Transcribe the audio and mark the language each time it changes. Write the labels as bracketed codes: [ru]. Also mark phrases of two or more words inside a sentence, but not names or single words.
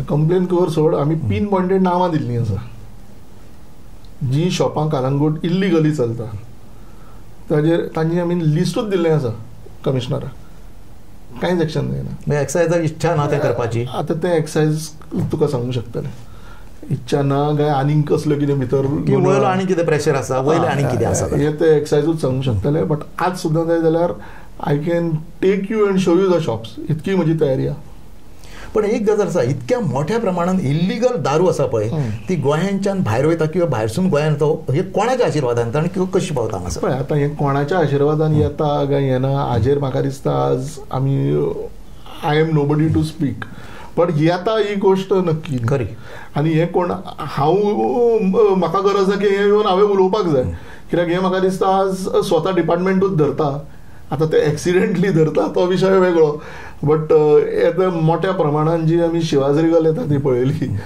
[kok] कंप्लेन कर सोड, आमी [en] pin pointed [kok] नांवां दिल्लीं आसा जी शॉपां कालंगूट इल्लिगली चलता, तांची आमी लिस्टूच दिल्लें आसा कमिशनराक. कांयच एक्शन जायना. एक्सायजाक इच्छा ना तें करपाची. आतां तें एक्सायज तुका सांगूंक शकतलें इच्छा ना काय आनीक कसलें कितें भितर वयलो आनी कितें प्रेशर आसा, वयलें आनी कितें आसा हें तें एक्सायजूच सांगूंक शकतलें. बट आज सुद्दां जाय जाल्यार [en] I can take you and show you the shops, [kok] इतकी म्हजी तयारी आहा. पण एक गजाल आसा, इतक्या मोठ्या प्रमाणान इल्लिगल दारू आसा पळय ती गोंयांच्यान भायर वयता किंवा भायरसून गोंयांत येता, हे कोणाच्या आशिर्वादान आनी किंवा कशी पावता हांगासर? पळय आतां हें कोणाच्या आशिर्वादान येता काय येना हाजेर म्हाका दिसता आज आमी [en] I am nobody to speak, [kok] पण येता ही गोश्ट नक्की खरी. आनी हें कोण हांव म्हाका गरज ना की हें येवन हांवें उलोवपाक जाय, कित्याक हें म्हाका दिसता आज स्वता डिपार्टमेंटूच धरता. आतां ते एक्सिडेंटली धरता तो विशय वेगळो, बट येता मोठ्या प्रमाणान जी आमी शिवाजरी येता ती पळयली.